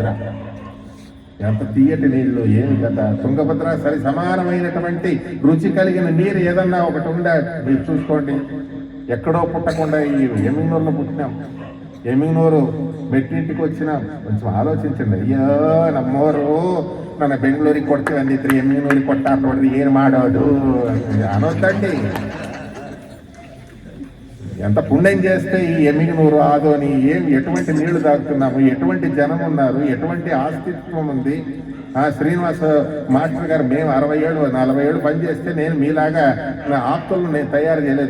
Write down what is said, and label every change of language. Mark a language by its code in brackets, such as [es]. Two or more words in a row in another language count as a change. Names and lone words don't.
[te] ఎంత తీయటి నీళ్లు! ఏమి కదా తుంగభద్ర సరి సమానమైనటువంటి రుచి కలిగిన నీరు ఏదన్నా ఒకటి ఉందా మీరు చూసుకోండి. ఎక్కడో పుట్టకుండా ఈ ఎమ్మిగనూరులో పుట్టినాం. ఎమ్మిగనూరు మెట్టింటికి వచ్చినాం. కొంచెం ఆలోచించండి. అయ్యో నమ్మోరు [kn] ನನ್ನ ಬೆಂಗಳೂರಿಗೆ ಕೊಡ್ತೀವಿ ಅಂದಿದ್ರಿ, ಎಮ್ಮಿಗನೂರಿಗೆ ಕೊಟ್ಟಾರ ನೋಡ್ರಿ, ಏನು ಮಾಡೋದು [te] అనొద్దండి. ఎంత పుణ్యం చేస్తే ఈ ఎమ్మిగనూరు ఆదోని ఎటువంటి నీళ్లు తాగుతున్నాము, ఎటువంటి జనం ఉన్నారు, ఎటువంటి ఆస్తిత్వం ఉంది. శ్రీనివాస మాస్టర్ గారు మేము 60 ఏళ్ళు 40 ఏళ్ళు పనిచేస్తే నేను మీలాగా నా ఆప్తులను నేను తయారు చేయలేదు.